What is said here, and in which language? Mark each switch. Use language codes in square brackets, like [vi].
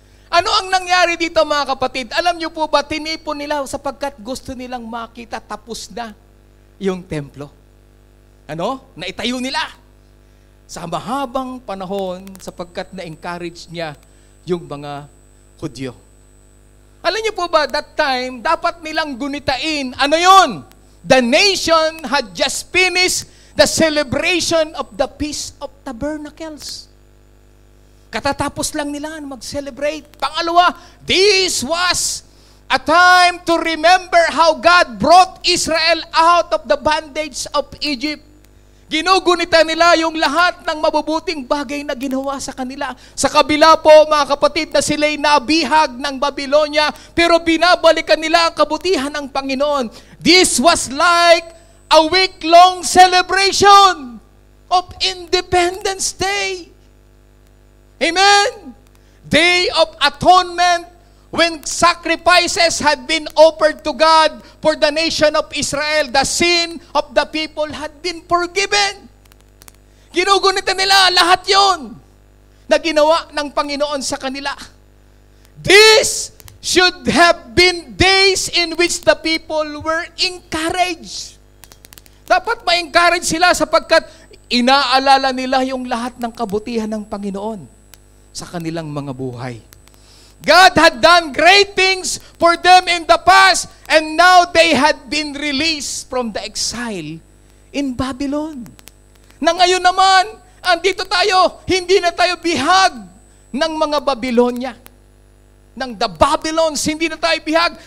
[tl] Ano ang nangyari dito mga kapatid? Alam niyo po ba, tinipon nila sapagkat gusto nilang makita tapos na yung templo. Ano? Naitayo nila. Sa mahabang panahon sapagkat na-encourage niya yung mga Hudyo. Alam niyo po ba, that time, dapat nilang gunitain. Ano yun? [en] The nation had just finished the celebration of the Feast of Tabernacles. [tl] Katatapos lang nila mag-celebrate. Pangalawa, [en] this was a time to remember how God brought Israel out of the bondage of Egypt. [tl] Ginugunita nila yung lahat ng mabubuting bagay na ginawa sa kanila. Sa kabila po, mga kapatid, na sila'y nabihag ng Babylonia, pero binabalikan nila ang kabutihan ng Panginoon. [en] This was like a week-long celebration of Independence Day. Amen? Day of Atonement, when sacrifices had been offered to God for the nation of Israel, the sin of the people had been forgiven. [tl] Ginugunita nila lahat yon na ginawa ng Panginoon sa kanila. [en] This should have been days in which the people were encouraged. [tl] Dapat ma-encourage sila sapagkat inaalala nila yung lahat ng kabutihan ng Panginoon sa kanilang mga buhay. [en] God had done great things for them in the past, and now they had been released from the exile in Babylon. [tl] Na ngayon naman, andito tayo, hindi na tayo bihag ng mga Babylonia, ng the Babylons, hindi na tayo bihag.